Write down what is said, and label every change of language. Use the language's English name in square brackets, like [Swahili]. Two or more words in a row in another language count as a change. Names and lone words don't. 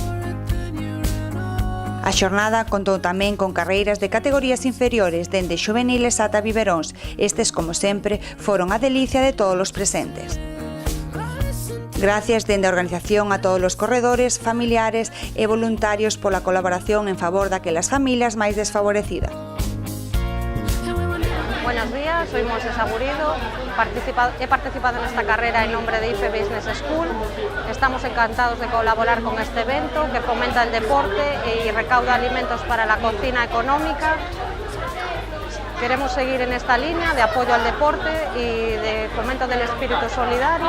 [Galician] A xornada contou tamén con carreiras de categorías inferiores, dende xuveniles ata biberóns. Estes, como sempre, foron a delicia de todos os presentes. Gracias dende a organización a todos os corredores, familiares e voluntarios pola colaboración en favor daquelas familias máis desfavorecidas. [Spanish] Buenos días, soy Moisés Agurido, he participado en esta carrera en nombre de IFE Business School. Estamos encantados de colaborar con este evento que fomenta el deporte y recauda alimentos para la cocina económica. Queremos seguir en esta línea de apoyo al deporte y de fomento del espíritu solidario.